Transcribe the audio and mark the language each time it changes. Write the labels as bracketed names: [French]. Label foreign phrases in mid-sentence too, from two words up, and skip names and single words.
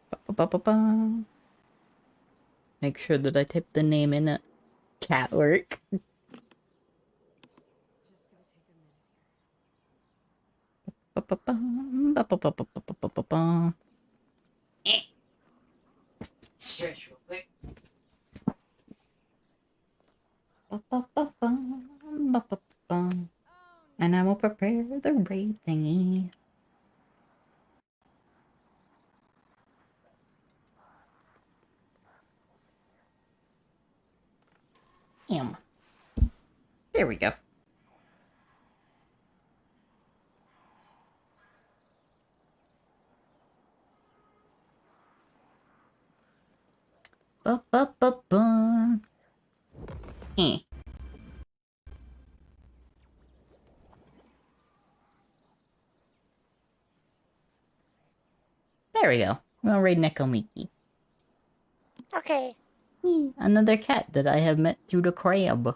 [English] Ba-ba-ba-ba. Make sure that I type the name in it. Catwork. Ba-ba-ba. Ba-ba-ba-ba-ba-ba-ba-ba. Stretch real quick. Ba-ba-ba-ba. Ba-ba-ba. And I will prepare the raid thingy. There we go. Ba ba ba ba. Eh. There we go. We'll raid Nekomiki. Okay. Another cat that I have met through the crab.